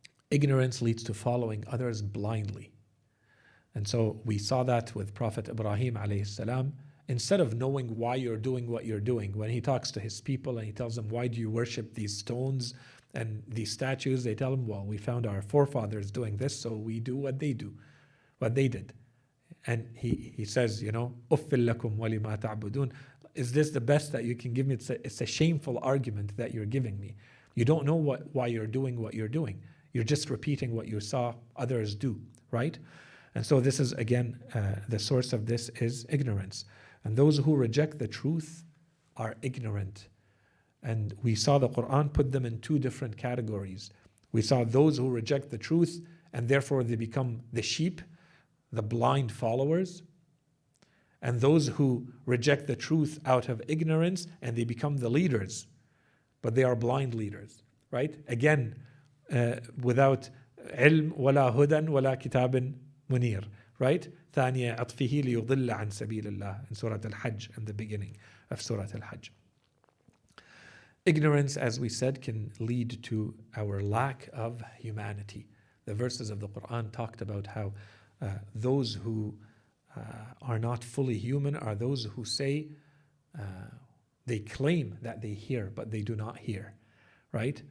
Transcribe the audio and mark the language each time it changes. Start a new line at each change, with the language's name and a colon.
English: Ignorance leads to following others blindly. And so we saw that with Prophet Ibrahim alayhi salam. Instead of knowing why you're doing what you're doing, when he talks to his people and he tells them, why do you worship these stones and these statues? They tell him, well, we found our forefathers doing this, so we do what they did. And he says,
Arabic: أُفِّلْ لَكُمْ وَلِمَا تَعْبُدُونَ.
English: Is this the best that you can give me? It's a shameful argument that you're giving me. You don't know why you're doing what you're doing. You're just repeating what you saw others do, right? And so this is, again, the source of this is ignorance. And those who reject the truth are ignorant. And we saw the Quran put them in two different categories. We saw those who reject the truth and therefore they become the sheep, the blind followers. And those who reject the truth out of ignorance and they become the leaders, but they are blind leaders, right? Again, without
Arabic: علم ولا هدى ولا كتاب منير,
English: right?
Arabic: ثانية عطفه ليضل عن سبيل الله
English: in Surah Al-Hajj, in the beginning of Surah Al-Hajj. Ignorance, as we said, can lead to our lack of humanity. The verses of the Quran talked about how those who are not fully human are those who say, they claim that they hear, but they do not hear. Right?